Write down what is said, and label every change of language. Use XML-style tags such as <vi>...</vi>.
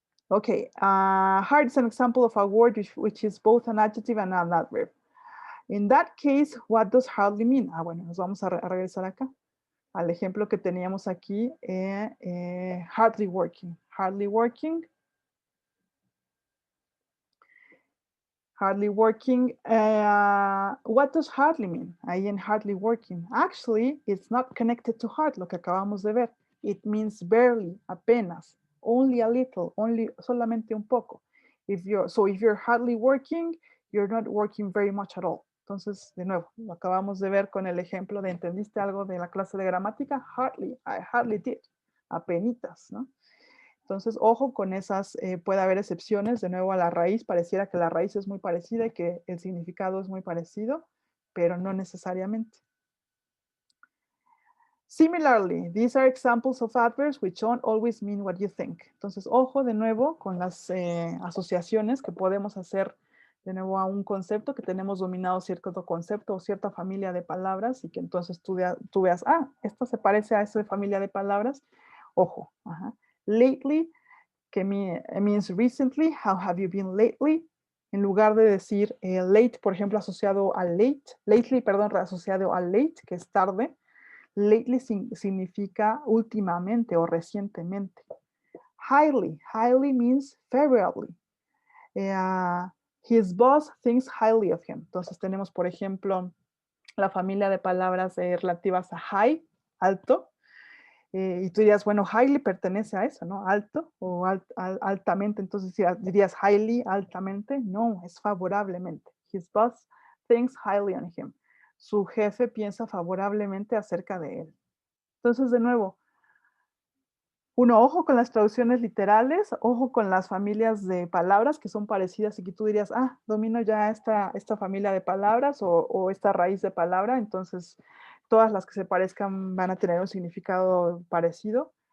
<en>Okay, hard is an example of a word which is both an adjective and an adverb. In that case, what does hardly mean?</en> <es>Bueno, nos vamos a regresar acá al ejemplo que teníamos aquí, hardly working.</es> <en>Hardly working. Hardly working. What does hardly mean? Ahí en hardly working. Actually, it's not connected to hard,</en> <es>lo que acabamos de ver.</es> <en>It means barely, apenas, only a little,</en> <es>solamente un poco.</es> <en>If you're hardly working, you're not working very much at all.</en> <es>Entonces, de nuevo, lo acabamos de ver con el ejemplo de ¿entendiste algo de la clase de gramática?</es> <en>Hardly, I hardly did.</en> <es>Apenitas, ¿no? Entonces, ojo con esas, puede haber excepciones, de nuevo a la raíz, pareciera que la raíz es muy parecida y que el significado es muy parecido, pero no necesariamente.</es> <en>Similarly, these are examples of adverbs which don't always mean what you think.</en> <es>Entonces, ojo de nuevo con las asociaciones que podemos hacer de nuevo a un concepto, que tenemos dominado cierto concepto o cierta familia de palabras y que entonces tú veas, esto se parece a esa familia de palabras. Ojo.</es> <en>Lately, que means recently. How have you been lately?</en> <es>En lugar de decir late, por ejemplo, asociado a lately, perdón, asociado a late, que es tarde. Lately significa últimamente o recientemente.</es> <en>Highly means favorably. His boss thinks highly of him.</en> <es>Entonces tenemos, por ejemplo, la familia de palabras relativas a high, alto. Y tú dirías, bueno, highly pertenece a eso, ¿no? Alto o altamente. Entonces dirías highly, altamente. No, es favorablemente.</es> <en>His boss thinks highly on him.</en> <es>Su jefe piensa favorablemente acerca de él. Entonces, de nuevo, ojo con las traducciones literales, ojo con las familias de palabras que son parecidas y que tú dirías, domino ya esta familia de palabras o esta raíz de palabra, entonces todas las que se parezcan van a tener un significado parecido.</es>